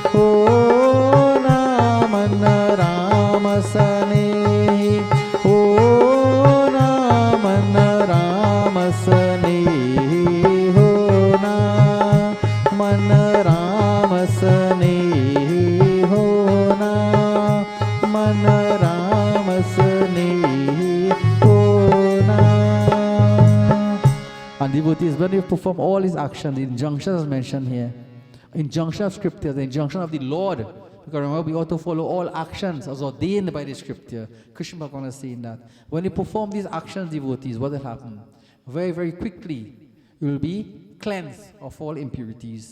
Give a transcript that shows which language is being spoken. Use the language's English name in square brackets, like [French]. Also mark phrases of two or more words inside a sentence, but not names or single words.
[Hindi] होना, मन राम स्नेही होना, मन राम स्नेही होना, मन राम स्नेही होना, मन राम स्नेही होना. [English] And devotees, when you perform all these actions, the injunctions mentioned here, injunction of scripture, the injunction of the Lord, because remember we ought to follow all actions as ordained by the scripture. Krishna Bhagavan is saying that. When you perform these actions, devotees, what will happen? Very, very quickly, you will be cleansed of all impurities.